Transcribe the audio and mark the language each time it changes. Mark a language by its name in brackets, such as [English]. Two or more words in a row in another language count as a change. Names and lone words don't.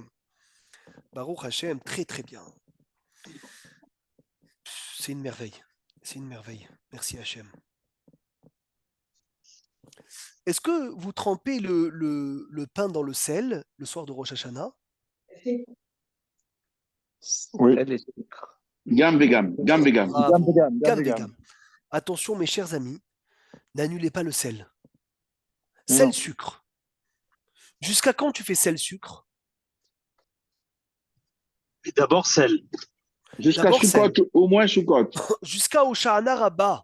[Hebrew] ברוך השם, [French] très très bien. C'est une merveille. C'est une merveille. Merci Hashem. Est-ce que vous trempez le pain dans le sel le soir de Rosh Hashanah? Oui. [Hebrew] גם וגם. גם וגם. [French] Bravo. [Hebrew] Gam Gam vegam. vegam. [French] Attention, mes chers amis, n'annulez pas le sel. Non. Sel, sucre. Jusqu'à quand tu fais sel-sucre? Et d'abord, sel. Jusqu'à D'abord Sukkot, sel. au moins Sukkot. Jusqu'à Hoshana Rabbah.